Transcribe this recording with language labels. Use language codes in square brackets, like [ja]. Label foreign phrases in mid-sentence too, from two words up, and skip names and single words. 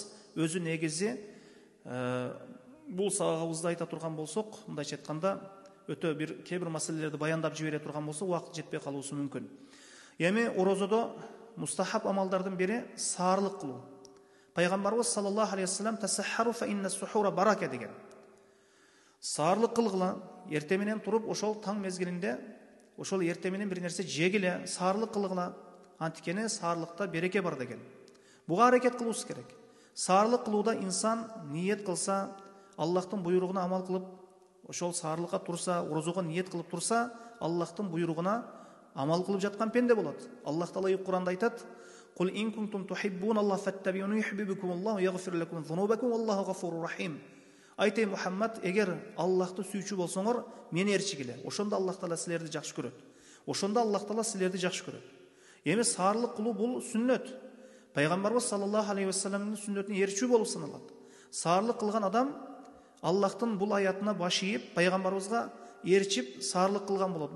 [ky] Өзү негизи бул сабагыбызда айта турган болсок, мындайча айтканда, өтө бир кээ бир маселелерди баяндап жибере турган болсо, убакыт жетпей калуусу мүмкүн. Эми розодо мустахаб амалдардын бири саарлык кылуу. [ar] Пайгамбарыбыз صلى الله عليه وسلم تسحروا فإن السحور بركة деген. [ky] Саарлык кылгыла, эрте менен туруп, ошол таң мезгилинде, ошол эрте менен бир нерсе жегиле, саарлык кылгыла. Антикени саарлыкта береке бар деген. Буга аракет кылуубуз керек. Саарлык кылууда инсан ниет кылса, Аллахтын буйругуна амал кылып, ошол саарлыкка турса, розого ниет кылып турса, Аллахтын буйругуна амал кылып жаткан пенде болот. Аллах Таала Кур'анда айтат: [ar] "قل إن كنتم تحبون الله فاتبعوني يحببكم الله يغفر لكم ذنوبكم والله غفور رحيم." [ky] Айтай Мухаммад, эгер Аллахты сүйчү болсоңор, мени ээрчигиле. Ошондо Аллах Таала силерди жакшы көрөт. Ошондо Аллах Таала силерди жакшы көрөт. Эми саарлык кылуу бул сүннөт. Пайгамбарыбыз [ar] صلى الله عليه وسلم [ky] сүннөтүнө ээрчүү болуп саналат. Саарлык кылган адам Аллахтын бул аятына баш ийип, пайгамбарыбызга ээрчип саарлык кылган болот.